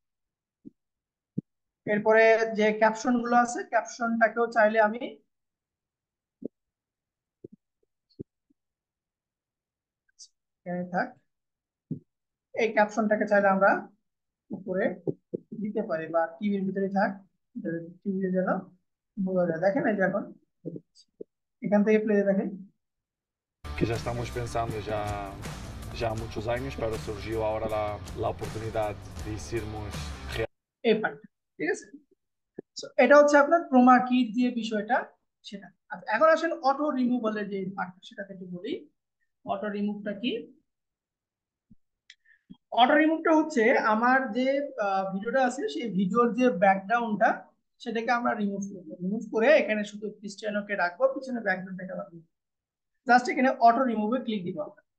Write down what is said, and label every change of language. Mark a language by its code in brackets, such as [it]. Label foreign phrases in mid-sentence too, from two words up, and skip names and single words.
[bn] এরপরে যে ক্যাপশন গুলো আছে ক্যাপশনটাকেও চাইলে আমি এখানে থাক, এই ক্যাপশনটাকে চাইলে আমরা উপরে দিতে পারি, বা টিভির ভিতরে থাক, টিভিতে যেন বোঝা যায়। দেখেন এই যে এখন এখান থেকে প্লে দেখেন, [pt] que já estamos pensando já há muitos [es] años, pero [pt] surgiu [es] ahora la oportunidad [pt] de irmos [bn] এই পার্ট। ঠিক আছে, So, এটা হচ্ছে আপনার ক্রোমা কির যে বিষয়টা সেটা। আচ্ছা, এখন আসেন [en] auto removalের [bn] যে পার্টটা সেটা থেকে বলি। [en] auto removeটা [bn] কি? [en] auto removeটা [bn] হচ্ছে আমার যে ভিডিওটা আছে সেই ভিডিওর যে ব্যাকগ্রাউন্ডটা সেটাকে আমরা রিমুভ করবো, রিমুভ করে এখানে শুধু ক্রিস্টিয়ানোকে রাখবো, পিছনে ব্যাকগ্রাউন্ডটাকে রাখবো, জাস্ট এখানে [en] auto removeে [bn] ক্লিক দিব আমরা।